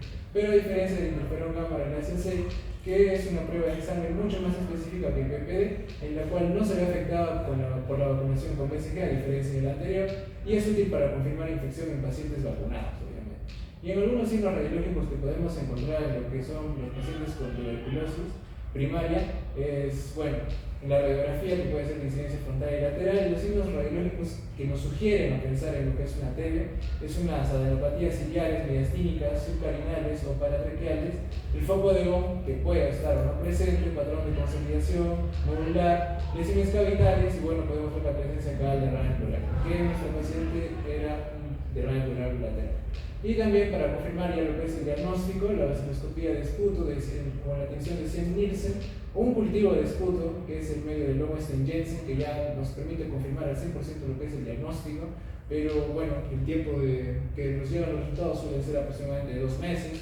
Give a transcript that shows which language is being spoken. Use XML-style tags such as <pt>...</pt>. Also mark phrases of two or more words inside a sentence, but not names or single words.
<es>Pero a diferencia del interferón gamma renaceae, que es una prueba de sangre mucho más específica que el PPD, en la cual no se ve afectada por la vacunación con BCG, a diferencia del anterior, y es útil para confirmar infección en pacientes vacunados, obviamente. Y en algunos signos radiológicos que podemos encontrar en lo que son los pacientes con tuberculosis primaria, es, bueno, en la radiografía, que puede ser de incidencia frontal y lateral, y los signos radiológicos que nos sugieren a pensar en lo que es una TB es unas adenopatías ciliares, mediastínicas, subcarinales o paratraqueales, el foco de Ewing que puede estar o no presente, patrón de consolidación, nodular, lesiones cavitales, y bueno, podemos ver la presencia acá del derrame pleural, que nuestro paciente era un derrame pleural lateral. Y también para confirmar ya lo que es el diagnóstico, la vaciloscopía de esputo con la tensión de 100 Nielsen, o un cultivo de esputo, que es el medio de Lowenstein-Jensen, que ya nos permite confirmar al 100% lo que es el diagnóstico, pero bueno, el tiempo que nos llegan los resultados suele ser aproximadamente de 2 meses.</es>